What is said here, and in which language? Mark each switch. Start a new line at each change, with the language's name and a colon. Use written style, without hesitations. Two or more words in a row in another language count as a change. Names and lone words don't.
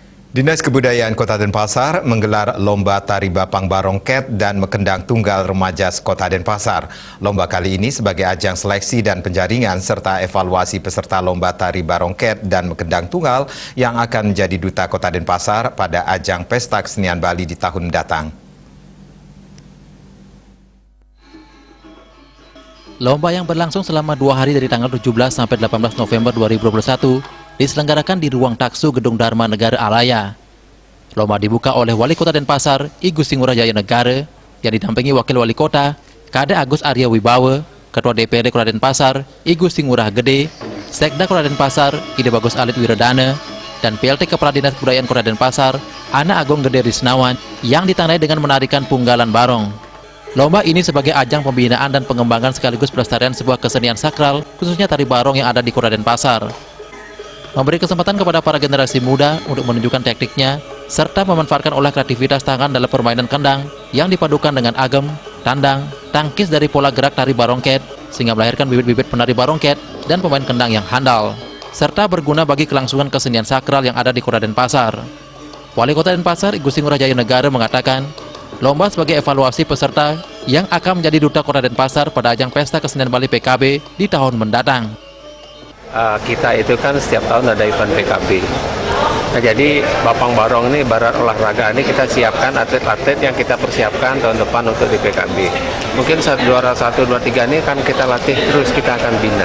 Indonesian: Dinas Kebudayaan Kota Denpasar menggelar Lomba Tari Bapang Barongket dan Mekendang Tunggal Remaja Kota Denpasar. Lomba kali ini sebagai ajang seleksi dan penjaringan serta evaluasi peserta Lomba Tari Barongket dan Mekendang Tunggal yang akan menjadi Duta Kota Denpasar pada ajang Pesta Kesenian Bali di tahun mendatang. Lomba yang berlangsung selama 2 hari dari tanggal 17 sampai 18 November 2021 diselenggarakan di Ruang Taksu Gedung Dharma Negara Alaya. Lomba dibuka oleh Wali Kota Denpasar, I Gusti Ngurah Jaya Negara, yang didampingi Wakil Wali Kota, Kade Agus Arya Wibawa, Ketua DPRD Kota Denpasar, I Gusti Ngurah Gede, Sekda Kota Denpasar, Ide Bagus Alit Wiradana, dan PLT Kepala Dinas Kebudayaan Kota Denpasar, Ana Agung Gede Risnawan, yang ditandai dengan menarikan punggalan barong. Lomba ini sebagai ajang pembinaan dan pengembangan sekaligus pelestarian sebuah kesenian sakral, khususnya tari barong yang ada di Kota Denpasar. Memberi kesempatan kepada para generasi muda untuk menunjukkan tekniknya, serta memanfaatkan olah kreativitas tangan dalam permainan kendang yang dipadukan dengan agem, tandang, tangkis dari pola gerak tari barongket, sehingga melahirkan bibit-bibit penari barongket dan pemain kendang yang handal, serta berguna bagi kelangsungan kesenian sakral yang ada di Kota Denpasar. Wali Kota Denpasar, I Gusti Ngurah Jaya Negara mengatakan, lomba sebagai evaluasi peserta yang akan menjadi Duta Kota Denpasar pada ajang Pesta Kesenian Bali PKB di tahun mendatang. Kita itu kan setiap tahun ada event PKB. Nah, jadi Bapang Barong ini barat olahraga ini kita siapkan atlet-atlet yang kita persiapkan tahun depan untuk di PKB. Mungkin juara 1, 2, 3 ini kan kita latih terus, kita akan bina.